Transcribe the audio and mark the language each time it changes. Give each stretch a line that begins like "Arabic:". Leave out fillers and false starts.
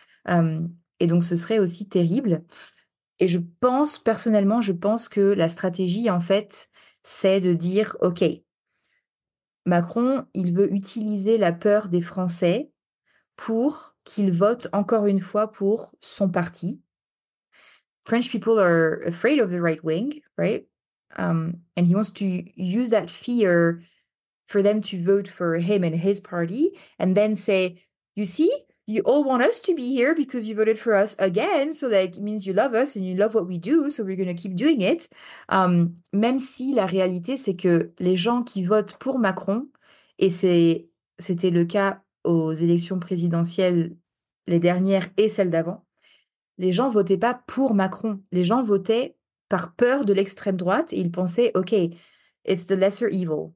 French: Euh, et donc ce serait aussi terrible. Et personnellement, je pense que la stratégie, en fait, c'est de dire, OK, Macron, il veut utiliser la peur des Français pour qu'ils votent encore une fois pour son parti.
English: French people are afraid of the right wing, right? And he wants to use that fear for them to vote for him and his party, and then say, you see, you all want us to be here because you voted for us again. So like it means you love us and you love what we do. So we're going to keep doing it.
French: Même si la réalité, c'est que les gens qui votent pour Macron, et c'était le cas aux élections présidentielles, les dernières et celles d'avant, les gens votaient pas pour Macron. Les gens votaient par peur de l'extrême droite et ils pensaient, OK,
English: it's the lesser evil.